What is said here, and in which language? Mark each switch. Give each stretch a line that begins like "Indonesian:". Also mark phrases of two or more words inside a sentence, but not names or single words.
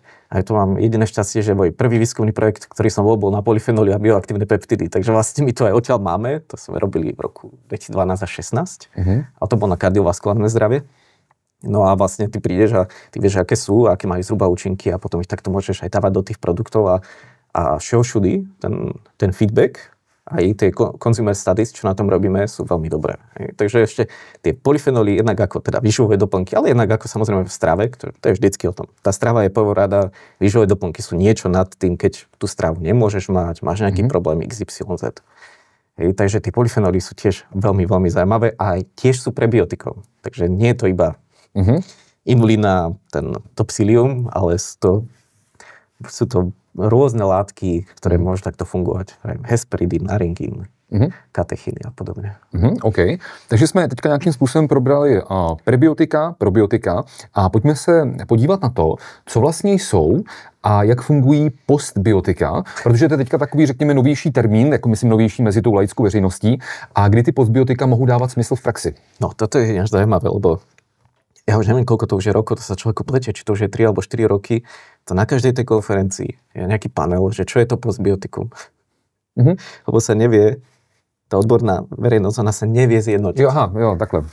Slovak: A ja to mám jediné šťastie, že môj prvý výskumný projekt, ktorý som bol na polyfenoly a bioaktívne peptidy, takže vlastne my to aj odtiaľ máme, to sme robili v roku 2012 a 2016 a to bolo na kardiovaskulárne zdravie. No a vlastne ty prídeš a ty vieš, aké sú, aké majú zhruba účinky a potom ich takto môžeš aj dávať do tých produktov a show všudy, ten feedback, aj tie
English: consumer studies,
Slovak: čo na tom robíme, sú veľmi dobré. Takže ešte tie polyfenoly jednak ako teda výživové doplnky, ale jednak ako samozrejme v strave, to je vždycky o tom. Tá strava je prvorada, výživové doplnky sú niečo nad tým, keď tú stravu nemôžeš mať, máš nejaký problém XYZ. Takže tie polyfenoly sú tiež veľmi, veľmi zaujímavé a aj tiež sú prebiotikom. Takže nie je to iba inulína, to Psyllium, ale sú to rôzne látky, ktoré môžu takto fungovať. Hesperidin, naringin, katechiny a podobne. OK.
Czech: Takže jsme teďka nějakým způsobem probrali prebiotika, probiotika a pojďme se podívat na to, co vlastně jsou a jak fungují postbiotika, protože to je teďka takový, řekněme, novější termín, jako myslím novější mezi tou laickou veřejností, a kdy ty postbiotika mohou dávat smysl v praxi.
Slovak: No, toto je až zaujímavé, lebo ja už neviem, koľko to už je rokov, to sa človeku pletie, či to už je 3 alebo 4 roky, to na každej tej konferencii je nejaký panel, že čo je to postbiotikum. Lebo sa nevie, tá odborná verejnosť, ona sa nevie zjednotiť.
Czech: Jo, takhle.